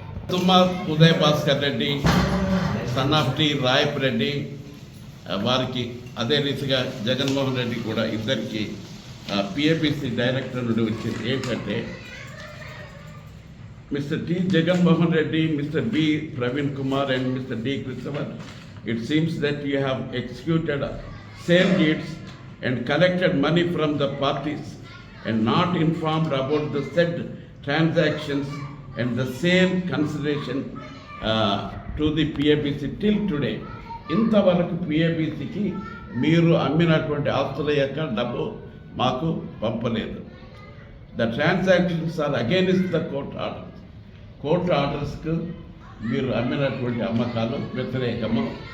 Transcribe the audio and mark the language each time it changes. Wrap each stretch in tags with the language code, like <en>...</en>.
<te>తుమ్మా Uday Bhaskar Reddy, son of T రాయప్ Reddy వారికి అదే రీతిగా జగన్మోహన్ రెడ్డి కూడా ఇద్దరికి పిఏపిసి డైరెక్టర్ నుండి వచ్చింది ఏంటంటే Mr.</te> <en>T. Jaganmohan Reddy, Mr. B. Praveen Kumar and Mr. D. Christopher, it seems that you have executed sale deeds and collected money from the parties and not informed about the said transactions and the same consideration to the PABC till today.</en> <te>ఇంతవరకు పిఏబిసికి మీరు అమ్మినటువంటి ఆస్తుల యొక్క డబ్బు మాకు పంపలేదు.</te> <en>the transactions are against the court ఆర్డర్స్కు</en> <te>మీరు అమ్మినటువంటి అమ్మకాలు వ్యతిరేకము.</te>